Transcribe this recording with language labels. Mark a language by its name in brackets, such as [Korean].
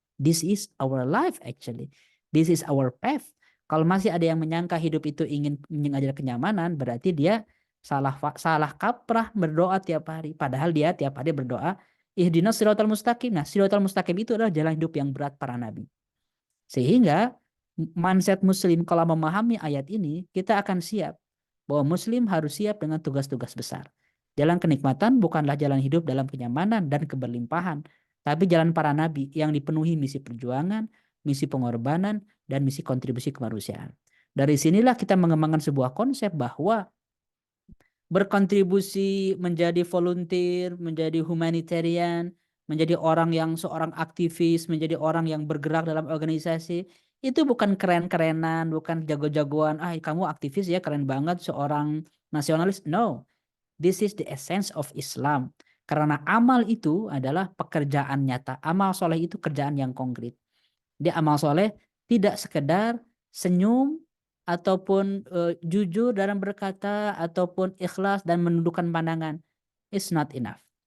[English] This is our life actually. This is our path. [Indonesian] Kalau masih ada yang menyangka hidup itu ingin mengajar kenyamanan, berarti dia salah kaprah berdoa tiap hari. Padahal dia tiap hari berdoa, [Arabic] ihdinas siratal mustaqim. [Indonesian] Nah, siratal mustaqim itu adalah jalan hidup yang berat para nabi. Sehingga mindset muslim kalau memahami ayat ini, kita akan siap bahwa muslim harus siap dengan tugas-tugas besar. Jalan kenikmatan bukanlah jalan hidup dalam kenyamanan dan keberlimpahan, tapi jalan para nabi yang dipenuhi misi perjuangan, misi pengorbanan, dan misi kontribusi kemanusiaan. Dari sinilah kita mengembangkan sebuah konsep bahwa berkontribusi menjadi volunteer, menjadi humanitarian, menjadi orang yang seorang aktivis, menjadi orang yang bergerak dalam organisasi, itu bukan keren-kerenan, bukan jago-jagoan, kamu aktivis ya, keren banget, seorang nasionalis. [English] No, this is the essence of Islam. [Indonesian] Karena amal itu adalah pekerjaan nyata. Amal soleh itu kerjaan yang konkret. Dia amal soleh tidak sekedar senyum, ataupun jujur dalam berkata, ataupun ikhlas dan menundukkan pandangan. [English] It's not enough.